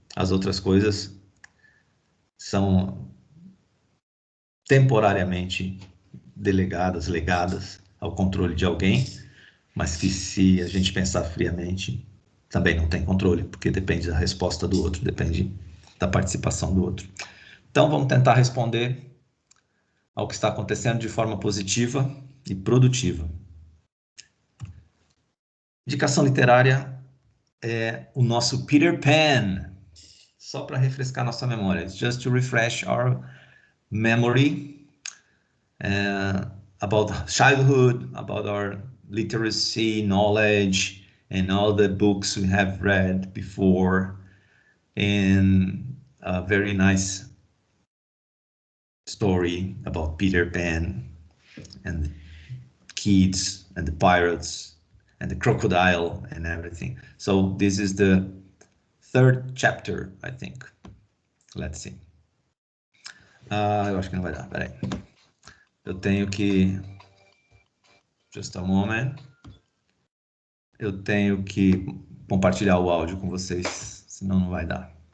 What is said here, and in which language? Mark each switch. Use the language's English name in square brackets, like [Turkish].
[Portuguese] As outras coisas são temporariamente delegadas, legadas ao controle de alguém, mas que, se a gente pensar friamente, também não tem controle, porque depende da resposta do outro, depende da participação do outro. Então, vamos tentar responder ao que está acontecendo de forma positiva e produtiva. Indicação literária é o nosso Peter Pan, só para refrescar nossa memória. [English] Just to refresh our memory about childhood, about our literacy, knowledge, and all the books we have read before, and a very nice story about Peter Pan and the kids and the pirates and the crocodile and everything. So this is the third chapter, I think. Let's see. [Portuguese] Eu acho que não vai dar, peraí. Eu tenho que... [English] Just a moment. [Portuguese] Eu tenho que compartilhar o áudio com vocês, senão não vai dar.